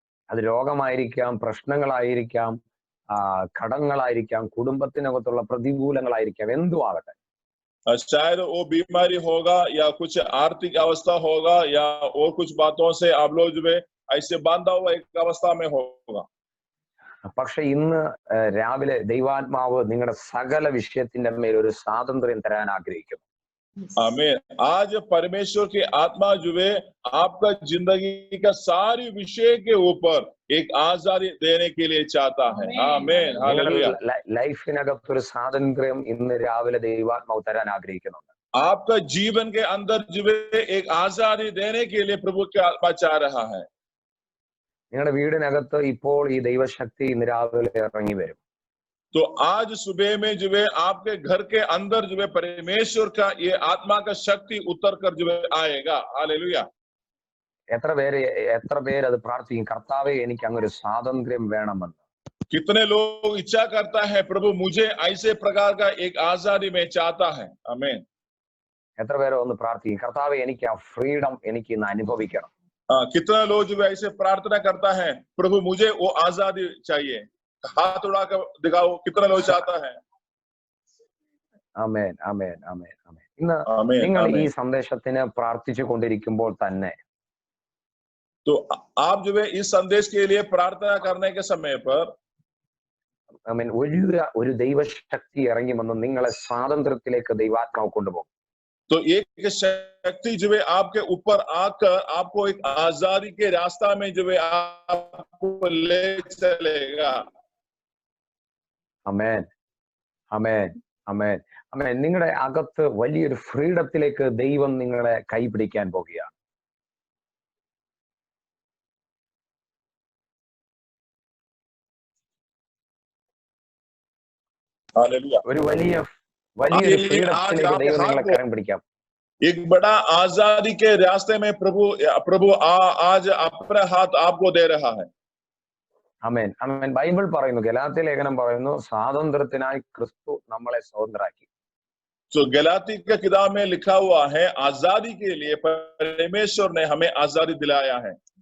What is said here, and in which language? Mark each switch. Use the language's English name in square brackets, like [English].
[Malayalam] അത് രോഗമായിരിക്കാം, പ്രശ്നങ്ങളായിരിക്കാം, കടങ്ങളായിരിക്കാം, കുടുംബത്തിനകത്തുള്ള പ്രതികൂലങ്ങളായിരിക്കാം, എന്തും ആകട്ടെ. [Hindi] शायद वो बीमारी होगा या कुछ आर्थिक अवस्था होगा या और कुछ बातों से आप लोग जो है ऐसे बांधा हुआ एक अवस्था में होगा। [Malayalam] പക്ഷെ ഇന്ന് രാവിലെ ദൈവാത്മാവ് നിങ്ങളുടെ സകല വിഷയത്തിന്റെ മേൽ ഒരു സ്വാതന്ത്ര്യം തരാൻ ആഗ്രഹിക്കുന്നു. [Hindi] आमीन। आज परमेश्वर की आत्मा जो है आपका जिंदगी का सारी विषय के ऊपर एक आजादी देने के लिए चाहता है। आमीन, हालेलुया। [Malayalam] ലൈഫിനകത്ത് ഒരു സ്വാതന്ത്ര്യം ഇന്ന് രാവിലെ ദൈവാത്മാവ് തരാൻ ആഗ്രഹിക്കുന്നുണ്ട്. [Hindi] आपका जीवन के अंदर जो है एक आजादी देने के लिए प्रभु की आत्मा चाह रहा है। [Malayalam] നിങ്ങളുടെ വീടിനകത്ത് ഇപ്പോൾ ഈ ദൈവശക്തി ഇന്ന് രാവിലെ ഇറങ്ങി വരും. [Hindi] तो आज सुबह में जो है आपके घर के अंदर जो है परमेश्वर का ये आत्मा का शक्ति उतर कर जो है आएगा। हालेलुया। [Malayalam] എത്ര പേര് അത് പ്രാർത്ഥിക്കും, കർത്താവേ എനിക്ക് അങ്ങൊരു സ്വാതന്ത്ര്യം വേണമെന്ന്. [Hindi] कितने लोग इच्छा करता है प्रभु मुझे ऐसे प्रकार का एक आजादी में चाहता है। आमीन। [Malayalam] എത്ര പേര് ഒന്ന് പ്രാർത്ഥിക്കും, കർത്താവേ എനിക്ക് ആ ഫ്രീഡം എനിക്ക് ഇന്ന് അനുഭവിക്കണം. [Hindi] कितना लोग जो है ऐसे प्रार्थना करता है प्रभु मुझे वो आजादी चाहिए। हाथ उड़ाकर दिखाओ कितना लोग चाहता है। [Malayalam] ആമേൻ, ആമേൻ, ആമേൻ, ആമേൻ. ഇന്ന് നിങ്ങൾ ഈ സന്ദേശത്തിന് പ്രാർത്ഥിച്ചു കൊണ്ടിരിക്കുമ്പോൾ തന്നെ [Hindi] तो आप जो है इस संदेश के लिए प्रार्थना करने के समय पर [Malayalam] ആമേൻ ഒരു ദൈവശക്തി ഇറങ്ങി വന്ന് നിങ്ങളെ സ്വാതന്ത്ര്യത്തിലേക്ക് ദൈവാത്മാവ് കൊണ്ടുപോകും. [Hindi] तो एक शक्ति जो है आपके ऊपर आकर आपको एक आजादी के रास्ता में जो है आपको ले चलेगा। [Malayalam] ആമേൻ, ആമേൻ, ആമേൻ, ആമേൻ. നിങ്ങളുടെ അകത്ത് വലിയൊരു ഫ്രീഡത്തിലേക്ക് ദൈവം നിങ്ങളെ കൈപിടിക്കാൻ പോകുകയാണ്. ഒരു വലിയൊരു ഫ്രീഡത്തിലേക്ക് ദൈവം നിങ്ങളെ കരം പിടിക്കാം. [Hindi] एक बड़ा आजादी के रास्ते में प्रभु आज अपना हाथ आपको दे रहा है। [Malayalam] ആമേൻ, ആമേൻ. ബൈബിൾ പറയുന്നു, ഗലാത്യ ലേഖനം പറയുന്നു, സ്വാതന്ത്ര്യത്തിനായി ക്രിസ്തു നമ്മളെ സ്വതന്ത്രരാക്കി. [Hindi] तो गलाती के किताब में लिखा हुआ है आजादी के लिए परमेश्वर ने हमें आजादी दिलाया है।